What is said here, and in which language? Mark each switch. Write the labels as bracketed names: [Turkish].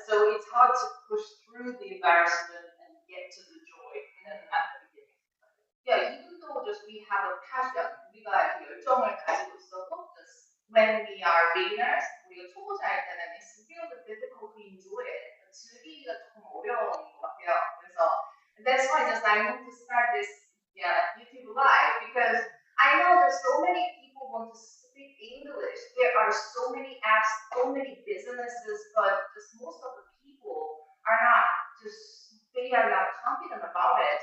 [English] So it's hard to push through the embarrassment and get to the joy at the beginning. Yeah, even though just we have a passion, [Korean] 우리가 열정을 가지고 있어도 [English] just when we are beginners, [Korean] 우리가 초보자일 때는 [English] it's really difficult to enjoy it. [Korean] 즐기기가 조금 어려운 것 같아요. 그래서 [English] that's why just I want to start this YouTube live because I know there's so many people want to speak English. There are so many apps, so many businesses, but just most of the people are not just they are not confident about it.